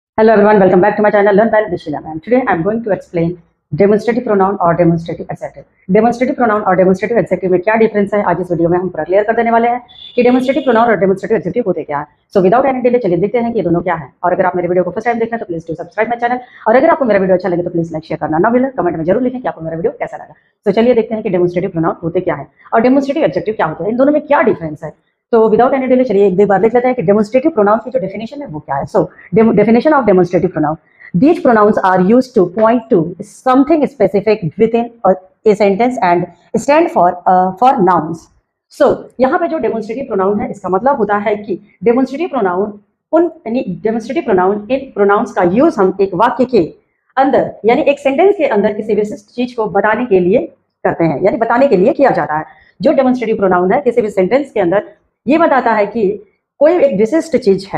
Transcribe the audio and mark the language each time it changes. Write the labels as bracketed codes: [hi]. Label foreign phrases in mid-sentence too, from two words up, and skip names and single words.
[en] Hello everyone, welcome back to my channel Learn by Dishila ma'am. Today I am going to explain demonstrative pronoun और demonstrative adjective. Demonstrative pronoun [hi] और [en] demonstrative adjective [hi] में क्या डिफरेंस है आज इस वीडियो में हम पूरा क्लियर कर देने वाले हैं कि [en] demonstrative pronoun [hi] और [en] demonstrative adjective [hi] होते क्या है. [en] So without any delay [hi] चलिए देखते हैं कि ये दोनों क्या है. और अगर आप मेरे वीडियो को [en] first time [hi] देख रहे हैं तो [en] please do subscribe my channel. [hi] और अगर आपको मेरा वीडियो अच्छा लगे तो [en] please like share [hi] करना ना भूलें. कमेंट में जरूर लिखें कि आपको मेरा वीडियो कैसा लगा. तो चलिए देखते हैं कि [en] demonstrative pronoun [hi] होते क्या है और [en] demonstrative adjective [hi] क्या होते हैं. इन दोनों में क्या डिफरेंस है. तो [en] without any delay [hi] चलिए एक दो बार देख लेते हैं कि [en] demonstrative pronoun [hi] की जो डेफिनेशन है वो क्या है. [en] So definition of demonstrative pronoun, these pronouns are used to point to something specific within a sentence and stand for nouns. [hi] So यहाँ पे जो [en] demonstrative pronoun [hi] है इसका मतलब होता है कि [en] demonstrative pronoun [hi] इन प्रोनाउंस का यूज हम एक वाक्य के अंदर यानी एक सेंटेंस के अंदर किसी विशिष्ट चीज को बताने के लिए करते हैं, यानी बताने के लिए किया जाता है. जो [en] demonstrative pronoun [hi] है किसी भी सेंटेंस के अंदर ये बताता है कि कोई एक विशिष्ट चीज है.